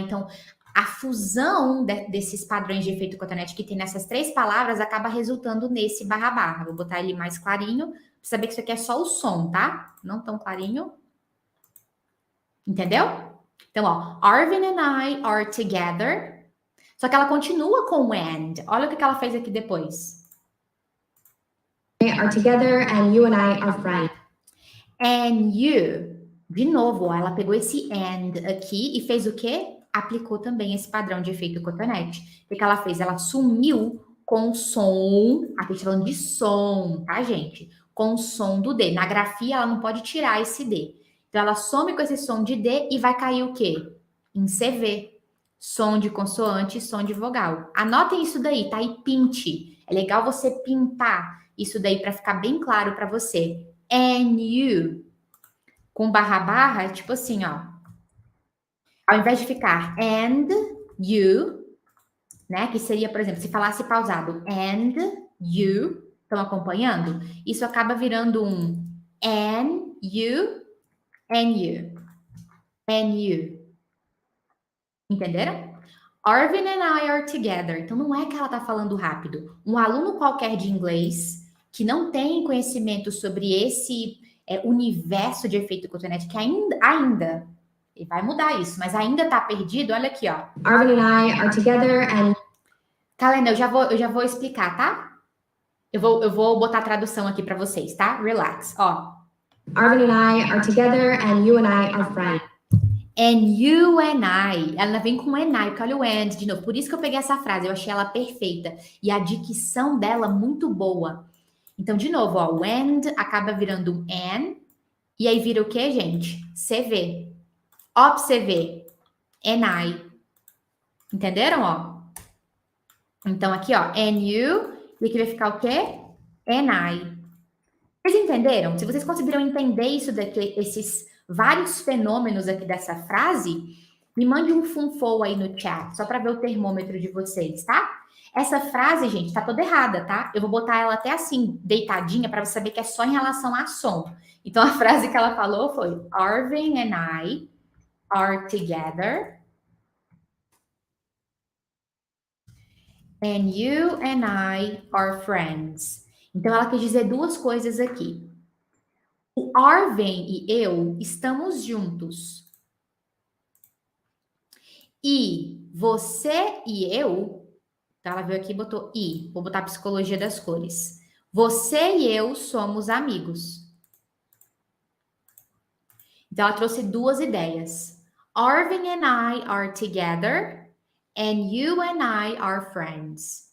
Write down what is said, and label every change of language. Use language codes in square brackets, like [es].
[pt] Então, a fusão desses padrões de efeito cotonete que tem nessas três palavras acaba resultando nesse barra. Vou botar ele mais clarinho, pra saber que isso aqui é só o som, tá? Não tão clarinho. Entendeu? Então, ó, [en] Arvin and I are together. [pt] Só que ela continua com o and. Olha o que ela fez aqui depois. [en] Are together and you and I are friends. And you. [pt] De novo, ó, ela pegou esse and aqui e fez o quê? Aplicou também esse padrão de efeito cotonete. O que ela fez? Ela sumiu com o som. Aqui a gente tá falando de som, tá, gente? Com o som do D. Na grafia, ela não pode tirar esse D. Então, ela some com esse som de D e vai cair o quê? Em CV. Som de consoante e som de vogal. Anotem isso daí, tá? E pinte. É legal você pintar isso daí para ficar bem claro para você. And you. Com barra, é tipo assim, ó. Ao invés de ficar and you, né? Que seria, por exemplo, se falasse pausado, and you, estão acompanhando? Isso acaba virando um [en] and you, and you, and you. [pt] Entenderam? [en] Arvin and I are together. [pt] Então, não é que ela tá falando rápido. Um aluno qualquer de inglês que não tem conhecimento sobre esse universo de efeito cotonete, que ainda e vai mudar isso, mas ainda tá perdido. Olha aqui, ó. [en] Arvin and I are together and... [pt] Kalena, eu já vou explicar, tá? Eu vou botar a tradução aqui para vocês, tá? Relax. Ó. [en] Arvin and I are together, and you and I are friends. And you and I. [pt] Ela vem com and I, porque olha o and de novo. Por isso que eu peguei essa frase, eu achei ela perfeita. E a dicção dela muito boa. Então, de novo, ó, o and acaba virando um and. E aí vira o quê, gente? CV. Ó, pra você ver. And I. Entenderam, ó? Então, aqui, ó, and you. E aqui vai ficar o quê? And I. Vocês entenderam? Se vocês conseguiram entender isso daqui, esses vários fenômenos aqui dessa frase, me mande um funfou aí no chat, só para ver o termômetro de vocês, tá? Essa frase, gente, tá toda errada, tá? Eu vou botar ela até assim, deitadinha, para você saber que é só em relação a som. Então, a frase que ela falou foi: [en] Arvin and I are together. And you and I are friends. [pt] Então, ela quis dizer duas coisas aqui. O Arvin e eu estamos juntos. E você e eu, tá? Ela veio aqui e botou i. Vou botar psicologia das cores. Você e eu somos amigos. Então, ela trouxe duas ideias. [en] Arvin and I are together. And you and I are friends.